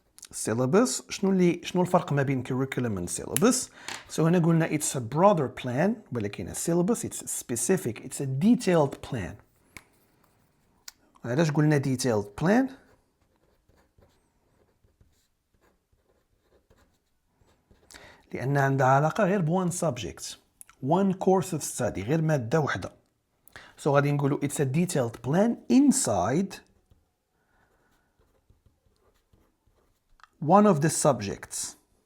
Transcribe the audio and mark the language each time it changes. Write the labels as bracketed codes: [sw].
[ar] السيلابس شنو الفرق ما بين [en] curriculum and syllabus؟ [ar] سو هنا قلنا [en] it's a broader plan، [ar] ولكن السيلابس [en] it's specific، it's a detailed plan. [ar] علاش قلنا detailed plan؟ لأن عندها علاقة غير بوان subject، [en] one course of study، [ar] غير مادة وحدة. سو غادي نقولوا [en] it's a detailed plan inside one of the subjects.